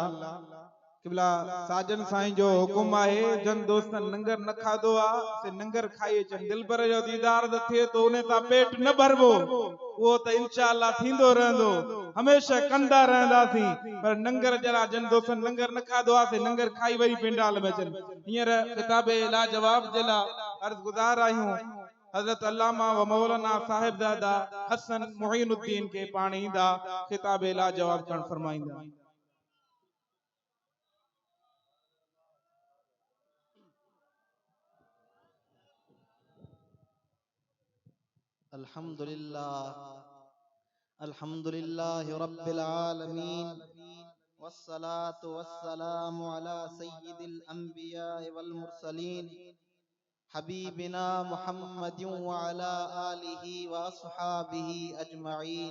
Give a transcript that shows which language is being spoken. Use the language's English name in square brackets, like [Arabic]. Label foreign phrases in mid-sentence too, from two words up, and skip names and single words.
[Sindhi] क़िबला साजन साईं जो हुकुम आहे जन दोस्तन लंगर न खाधो आहे से लंगर खाई अचनि, दिलबर जो दीदार त थिए तो उन सां पेट न भरबो, उहो त इंशाअल्लाह थींदो रहंदो, हमेशह कंदा रहंदासीं, पर लंगर जरा जन दोस्तन लंगर न खाधो आहे से लंगर खाई वरी पेंडाल में अचनि। हींअर किताबे लाजवाब जे लाइ अर्ज़ गुज़ार आहियूं हज़रत अल्लामा व मौलाना साहिबजादा हसन मुईनुद्दीन के पाणी ईंदा किताबे लाजवाब करण फरमाईंदा। [Arabic] الحمد لله رب العالمين والصلاة والسلام على سيد الأنبياء والمرسلين حبيبنا محمد وعلى آله وأصحابه أجمعين.